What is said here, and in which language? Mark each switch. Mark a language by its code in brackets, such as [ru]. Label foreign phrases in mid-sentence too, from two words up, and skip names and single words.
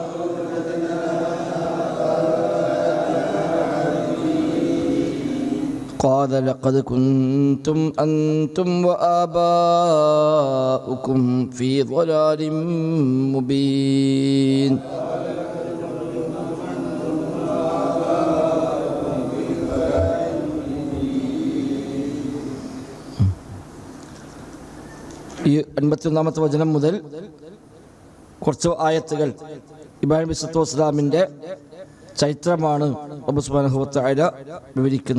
[ar] قال لقد كنتم أنتم وآباؤكم في ضلال مبين. [ml] ഈ 51-ാമത്തെ വചനം മുതൽ കുറച്ച് ആയത്തുകൾ ഇബ്രാഹിം അലൈഹിസ്സലാമിൻ്റെ ചരിത്രമാണ് റബ്ബ് [ar] سبحانه وتعالى [ml] വിവരിക്കുന്നത്.